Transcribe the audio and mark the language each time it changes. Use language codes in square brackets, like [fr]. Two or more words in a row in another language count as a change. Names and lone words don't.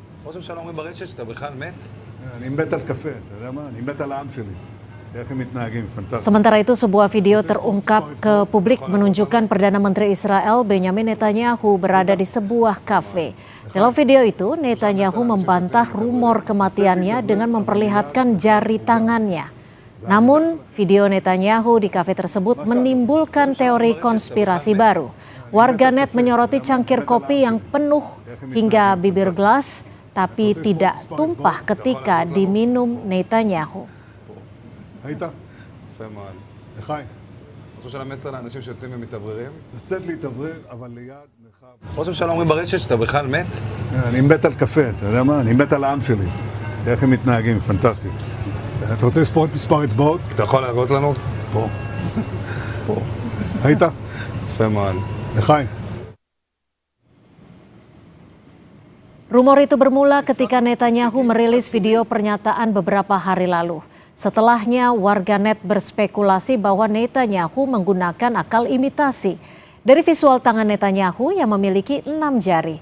[he] ראש הממשלה אומרים ברשת שאתה בכלל מת? אני מת על קפה, אתה יודע מה? אני מת על העם שלי. איך הם מתנהגים, fantastis. [id] Sementara itu sebuah video terungkap ke publik menunjukkan Perdana Menteri Israel Benjamin Netanyahu berada di sebuah kafe. Dalam video itu, Netanyahu membantah rumor kematiannya dengan memperlihatkan jari tangannya. Namun, video Netanyahu di kafe tersebut menimbulkan teori konspirasi baru. Warganet menyoroti cangkir kopi yang penuh hingga bibir gelas, tapi tidak tumpah ketika diminum Netanyahu. [he] היית? יפה מאוד. לחיים. ראש הממשלה מסר לאנשים שיוצאים ומתאווררים? לצאת להתאוורר, אבל ליד מרחב. ראש הממשלה אומרים ברשת שאתה בכלל מת? אני מת על קפה, אתה יודע מה? אני מת על העם שלי. איך הם מתנהגים, פנטסטי. אתה רוצה לספור את מספר אצבעות? אתה יכול להראות לנו? פה. פה. היית? יפה מאוד. לחיים. [id] Rumor itu bermula ketika Netanyahu merilis video pernyataan beberapa hari lalu. Setelahnya, warganet berspekulasi bahwa Netanyahu menggunakan akal imitasi. Dari visual tangan Netanyahu yang memiliki 6 jari.